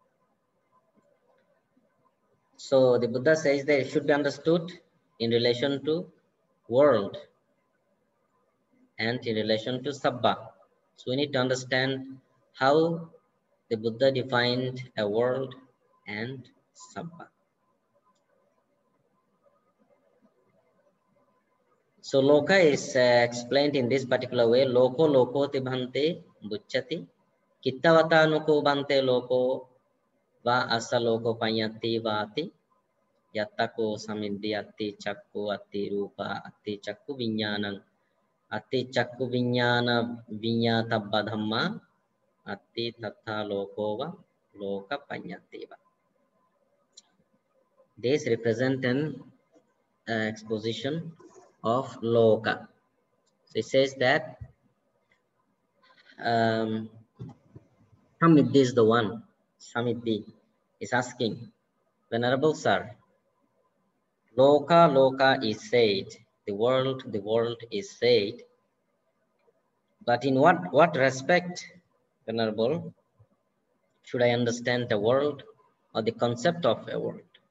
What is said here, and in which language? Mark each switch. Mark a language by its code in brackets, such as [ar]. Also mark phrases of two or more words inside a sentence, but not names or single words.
[en] So the Buddha says that it should be understood in relation to world and in relation to Sabbha. So we need to understand how the Buddha defined a world and Sabbha. So loka is explained in this particular way. [pi] Loko loko tibhante bucchati. Kittavata nuko bante loko va asa loko panyati vati. Yattako samindhi atti chakku atti rupa atti chakku vinyanang. Atti chakku vinyana vinyatabba dhamma. Atti tattha lokova loka panyativa. [en] This represents an exposition of loka. So it says that Samidhi is the one. Samidhi is asking, Venerable Sir, loka is said, the world is said, but in what respect, Venerable, should I understand the world or the concept of a world?